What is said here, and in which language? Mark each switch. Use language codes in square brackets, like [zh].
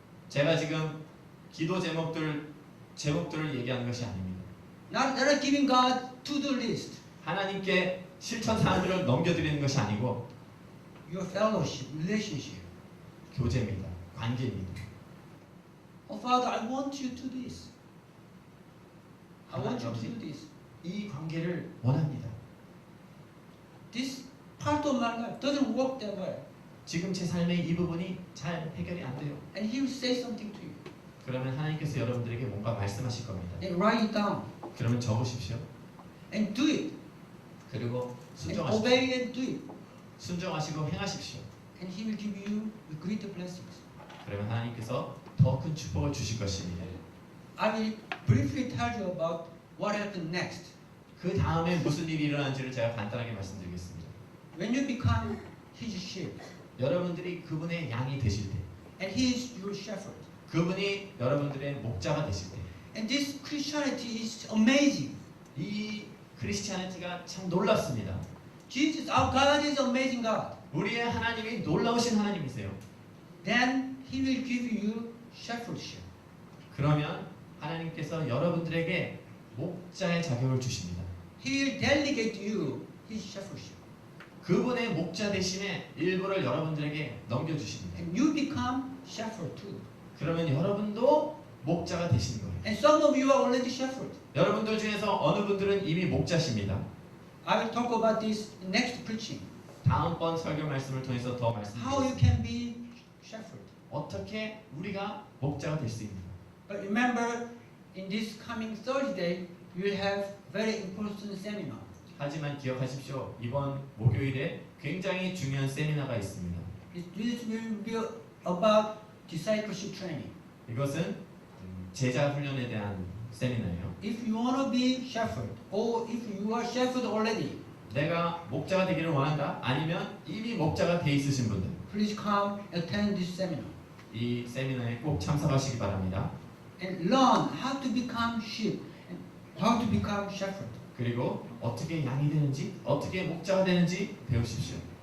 [ko] 제가 지금 기도 제목들을 얘기하는 것이 아닙니다. [en] Not giving God to-do list. [ko] 하나님께 실천 사항들을 넘겨드리는 것이 아니고 [en] Your fellowship, relationship. [ko] 교제입니다. 관계입니다. [en] Oh, Father, I want you to do this. I want you to do this. [ko] 이 관계를 원합니다. [en] This part of my life doesn't work that well. [ko] 지금 제 삶의 이 부분이 잘 해결이 안 돼요. [en] And He will say something to you. [ko] 그러면 하나님께서 여러분들에게 뭔가 말씀하실 겁니다. [en] And write it down. [ko] 그러면 적으십시오. [en] And do it. [ko] 그리고 [en] And [ko] 순종하십시오. [en] obey and do it. [ko] 순종하시고 행하십시오. [en] And He will give you the greater blessings. [ko] 그러면 하나님께서 더 큰 축복을 주실 것입니다. [en] I will briefly tell you about what happened next. [ko] 그 다음에 무슨 일이 일어난지를 제가 간단하게 말씀드리겠습니다. [en] When you become His sheep, [ko] 여러분들이 그분의 양이 되실 때, [en] and He is your shepherd. [ko] 그분이 여러분들의 목자가 되실 때, [en] And this Christianity is amazing. [ko] 이 크리스티아니티가 참 놀랍습니다. [en] Jesus, our God is amazing God. [ko] 우리의 하나님이 놀라우신 하나님이세요. [en] Then He will give you shepherdship. [ko] 그러면 하나님께서 여러분들에게 목자의 자격을 주십니다. [en] He will delegate you His shepherdship. [ko] 그분의 목자 대신에 일부를 여러분들에게 넘겨주십니다. [en] And you become shepherd too. [ko] 그러면 여러분도 목자가 되시는 거예요. [en] And some of you are already shepherd. [ko] 여러분들 중에서 어느 분들은 이미 목자십니다. [en] I will talk about this in next preaching. [ko] 다음번 설교 말씀을 통해서 더 [en] How you [ko] 말씀드리겠습니다. [en] can be shepherd. [ko] 어떻게 우리가 목자가 될 수 있는가. [en] But remember, in this coming Thursday, you will have very important seminar. [ko] 하지만 기억하십시오. 이번 목요일에 굉장히 중요한 세미나가 있습니다. [en] This will be about discipleship training. [ko] 이것은 제자 훈련에 대한 세미나예요. [en] If you want to be shepherd, or if you are shepherd already, [ko] 내가 목자가 되기를 원한다? 아니면 이미 목자가 돼 있으신 분들, [en] please come attend this seminar [ko] 이 세미나에 꼭 참석하시기 바랍니다. [en] and learn how to become sheep and how to become shepherd. [ko] 그리고 어떻게 양이 되는지, 어떻게 목자가 되는지 배우십시오.